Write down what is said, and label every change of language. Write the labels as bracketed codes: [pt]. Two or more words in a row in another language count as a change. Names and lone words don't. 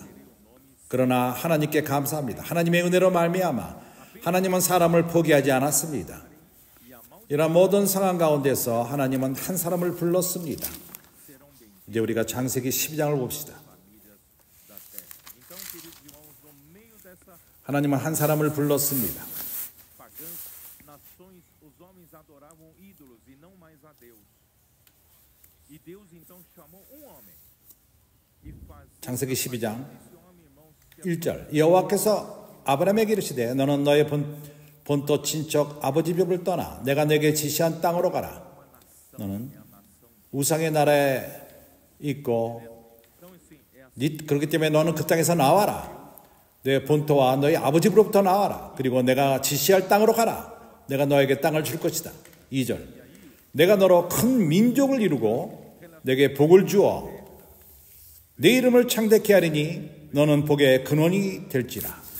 [ko] 그러나 하나님께 감사합니다. 하나님의 은혜로 말미암아 하나님은 사람을 포기하지 않았습니다. 이런 모든 상황 가운데서 하나님은 한 사람을 불렀습니다. 이제 우리가 창세기 12장을 봅시다. 하나님은 한 사람을 불렀습니다. [pt] nações, os homens adoravam ídolos e não mais a Deus. E Deus então chamou homem e fazia [ko] 창세기 12장 [pt] esse homem, irmãos, que [ko] 1절 여호와께서 아브라함에게 이르시되 너는 너의 본토 친척 아버지 벽을 떠나 내가 내게 지시한 땅으로 가라. 너는 우상의 나라에 있고 [pt] então assim, é assim. [ko] 그렇기 때문에 너는 그 땅에서 나와라. 내 본토와 너희 아버지로부터 나와라. 그리고 내가 지시할 땅으로 가라. 내가 너에게 땅을 줄 것이다. 2절 내가 너로 큰 민족을 이루고 내게 복을 주어 내 이름을 창대케 하리니 너는 복의 근원이 될지라.